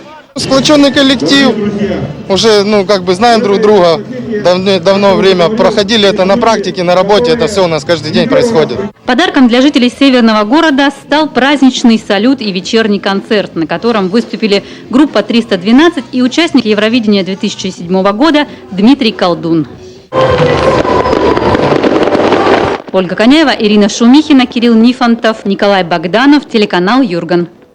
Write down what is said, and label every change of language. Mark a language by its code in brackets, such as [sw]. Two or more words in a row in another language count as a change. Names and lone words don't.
[ru] Сплоченный коллектив, уже знаем друг друга, давно время проходили это на практике, на работе, это все у нас каждый день происходит. Подарком для жителей северного города стал праздничный салют и вечерний концерт, на котором выступили группа 312 и участник Евровидения 2007 года Дмитрий Колдун. Ольга Коняева, Ирина Шумихина, Кирилл Нифонтов, Николай Богданов, телеканал Юрган.